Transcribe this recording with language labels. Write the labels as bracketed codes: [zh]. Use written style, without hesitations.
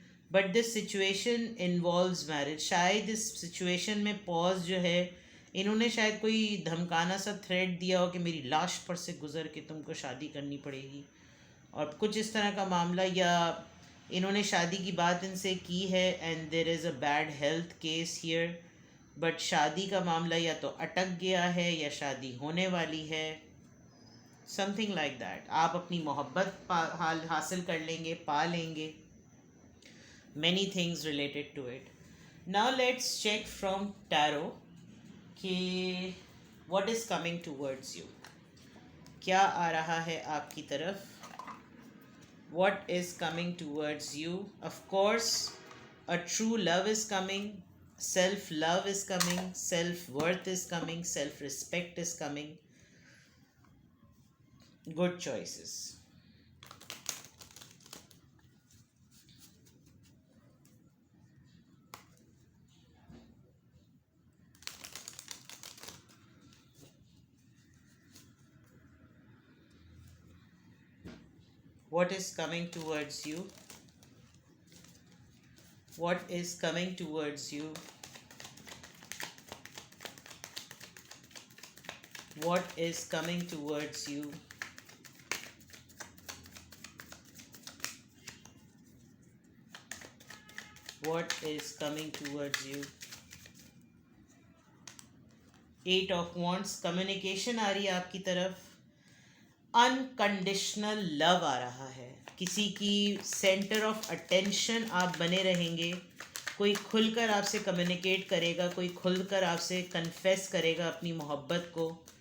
[en] But this situation involves marriage. [ur] شاید اس situation میں پاز جو ہے، انہوں نے شاید کوئی دھمکانا سا تھریٹ دیا ہو کہ میری لاش پر سے گزر کے تم کو شادی کرنی پڑے گی، اور کچھ اس طرح کا معاملہ، یا انہوں نے شادی کی بات ان سے کی ہے [en] And there is a bad health case here. [ur] But شادی کا معاملہ یا تو اٹک گیا ہے یا شادی ہونے والی ہے. [en] Something like that. [ur] آپ اپنی محبت حاصل کر لیں گے، پا لیں گے. [en] many things related to it. Now let's check from tarot کہ what is coming towards you. [ur] کیا آ رہا ہے آپ کی طرف؟ [en] What is coming towards you? Of course, a true love is coming, self-love is coming, self-worth is coming, self-respect is coming. Good choices. What is coming towards you? What is coming towards you? What is coming towards you? What is coming towards you? 8 of Wands. [ur] Communication آ رہی ہے آپ کی طرف. Unconditional لو آ رہا ہے. کسی کی centre of attention آپ بنے رہیں گے. کوئی کھل کر آپ سے کمیونیکیٹ کرے گا، کوئی کھل کر آپ سے کنفیس کرے گا اپنی محبت کو.